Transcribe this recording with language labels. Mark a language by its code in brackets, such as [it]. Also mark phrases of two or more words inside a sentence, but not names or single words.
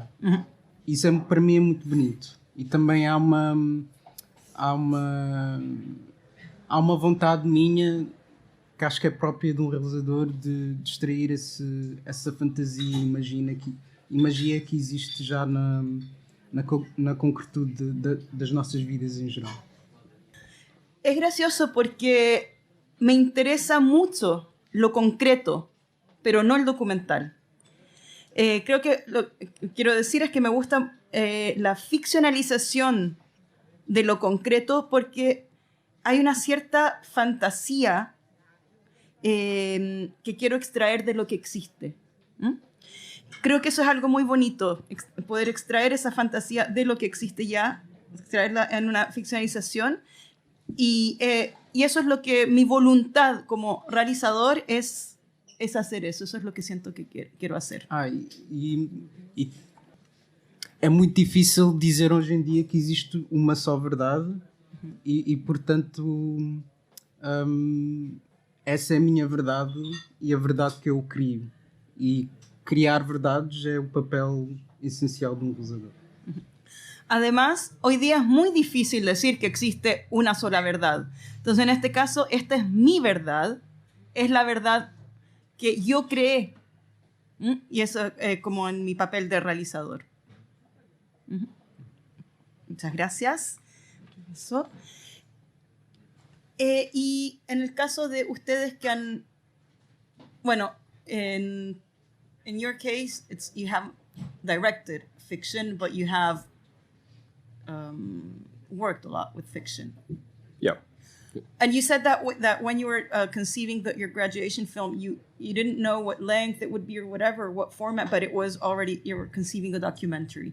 [pt] Isso para mim é muito bonito. E também há uma vontade minha que acho que é própria de um realizador de extrair essa fantasia e magia que existe já na concretude das nossas vidas em geral. [es] Es gracioso porque me interesa mucho lo concreto, pero no el documental. Creo que lo que quiero decir es que me gusta la ficcionalización de lo concreto porque hay una cierta fantasía que quiero extraer de lo que existe. Creo que eso es algo muy bonito, poder extraer esa fantasía de lo que existe ya, extraerla en una ficcionalización. Y eso es lo que mi voluntad como realizador es hacer eso. Eso es lo que siento que quiero hacer. [pt] E é muito difícil dizer hoje em dia que existe uma só verdade e portanto, essa é a minha verdade e a verdade que eu crio. E criar verdades é o papel esencial de um realizador. [es] Además, hoy día es muy difícil decir que existe una sola verdad. Entonces, en este caso, esta es mi verdad, es la verdad que yo creé. Y eso como en mi papel de realizador. Muchas gracias. Eso. Y en el caso de ustedes que han... Bueno, [en] in your case, you have directed fiction, but you have worked a lot with fiction. Yeah. And you said that that when you were conceiving your graduation film, you didn't know what length it would be or whatever, what format, but it was already, you were conceiving a documentary.